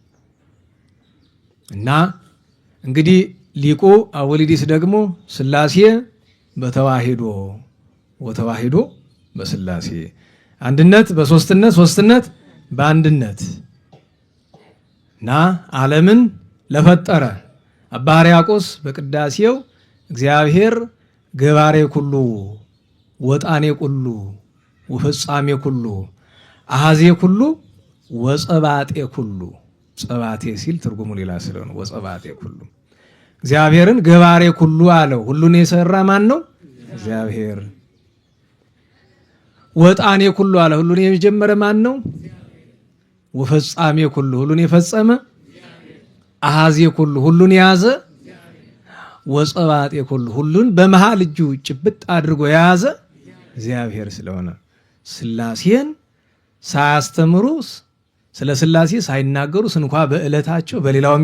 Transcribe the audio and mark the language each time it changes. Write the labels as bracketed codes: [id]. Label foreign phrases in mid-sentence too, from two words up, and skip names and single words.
[am] እና እንግዲህ ሊቁ አወሊዲስ ደግሞ ሥላሴ በተዋሂዶ ወተዋሂዶ በሥላሴ አንድነት በሶስትነት ሶስትነት በአንድነት እና ዓለምን ለፈጠረ አባ ሕርያቆስ በቅዳሴው [gez] እግዚአብሔር ገባሬ ኩሉ ወጣኔ ኩሉ ወፍጻሜ ኩሉ አሃዜ ኩሉ ወጸባጤ ኩሉ። [am] ጸባቴ ሲል ትርጉሙ ሌላ ስለሆነ [gez] ወጸባጤ ኩሉ [am] እግዚአብሔርን [gez] ገባሬ ኩሉ [am] አለው። ሁሉን የሰራ ማን ነው? እግዚአብሔር። [gez] ወጣኔ ኩሉ [am] አለ። ሁሉን የጀመረ ማን ነው? [gez] ወፈጻሜ ኩሉ [am] ሁሉን የፈጸመ [gez] አሃዜ ኩሉ [am] ሁሉን የያዘ [gez] ወጸባጤ ኩሉ [am] ሁሉን በመሃል እጁ ጭብጥ አድርጎ የያዘ እግዚአብሔር ስለሆነ ሥላሴን ሳያስተምሩ ስለ ሥላሴ ሳይናገሩ እንኳ በዕለታቸው በሌላውም